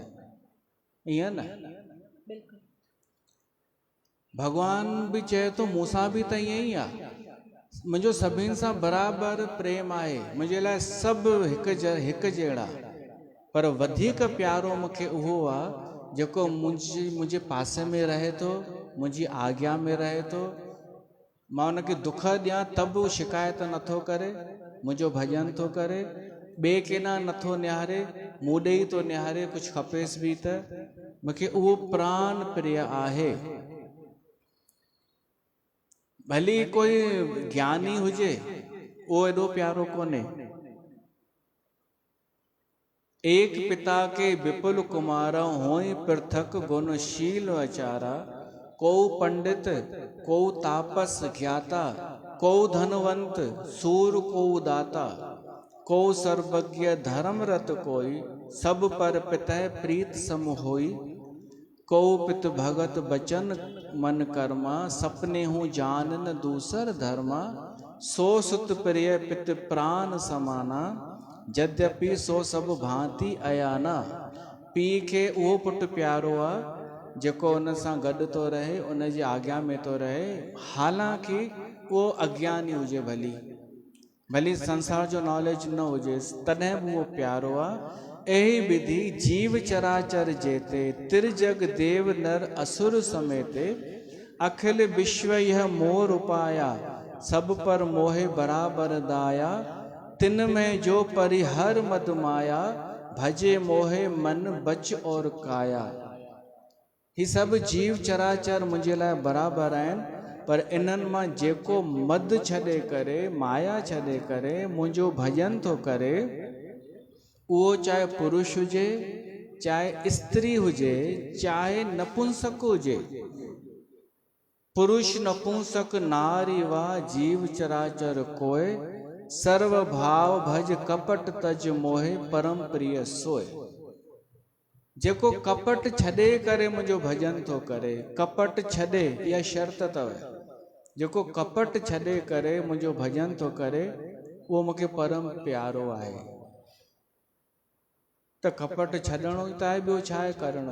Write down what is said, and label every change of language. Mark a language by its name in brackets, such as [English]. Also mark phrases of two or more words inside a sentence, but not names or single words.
[Sindhi] ईअं न भगवान भी चए तो मूंसां भी त ईअं ई आहे, मुंहिंजो सभिनि सां बराबरि प्रेम आहे, मुंहिंजे लाइ सभु हिकु जहिड़ा, पर वधीक प्यारो मूंखे उहो आहे जेको मुंहिंजे पासे में रहे थो, मुंहिंजी आज्ञा में रहे थो। मां उनखे दुख ॾियां त बि शिकायत नथो करे, मुंहिंजो भॼन थो करे, ॿिए केॾांहुं नथो निहारे, मूं ॾे ई थो निहारे, कुझु खपेसि बि त। मूंखे उहो प्राण प्रिय आहे। भली कोई ज्ञानी हुजे, वो एडो प्यारो कोने। [Awadhi] एक पिता के विपुल कुमारा होई पृथक गुणशील आचारा, को पंडित को तापस ज्ञाता, को धनवंत सूर को दाता, को सर्वज्ञ धर्मरत कोई, सब पर पितः प्रीत सम होई। को पित भगत बचन मन कर्मा, सपने हूँ जान न दूसर धर्मा, सो सुत प्रिय पित प्राण समाना, यद्यपि सो सब भांति अयाना। [Sindhi] पीउ खे उहो पुटु प्यारो आहे जेको उन सां गॾु थो रहे, उन जी आज्ञा में थो रहे, हालांकि उहो अज्ञानी हुजे, भली संसार जो नॉलेज न हुजेसि, तॾहिं बि उहो प्यारो आहे। [Awadhi] एही विधि जीव चराचर जेते, त्रिजग देव नर असुर समेते, अखिल विश्व यह मोर उपाया, सब पर मोहे बराबर दाया। तिन में जो परिहर मद माया, भजे मोहे मन बच और काया। [Sindhi] ही सब जीव चराचर मुंहिंजे लाइ बराबर आहिनि, पर इन्हनि मां जेको मद छॾे करे, माया छॾे करे मुंहिंजो भॼन थो करे, उहो चाहे पुरुष हुजे, चाहे स्त्री हुजे, चाहे नपुंसक हुजे। [Awadhi] पुरुष नपुंसक नारी वा जीव चराचर कोय, सर्व भाव भज कपट तज मोहे, परम प्रिय सोय। [Sindhi] जेको कपट छॾे करे मुंहिंजो भॼन थो करे, कपट छॾे इहा शर्त अथव, जेको कपट छॾे करे मुंहिंजो भॼन थो करे, उहो मूंखे परम प्यारो आहे। त कपट छॾणो ई त आहे, ॿियो छा आहे करणो।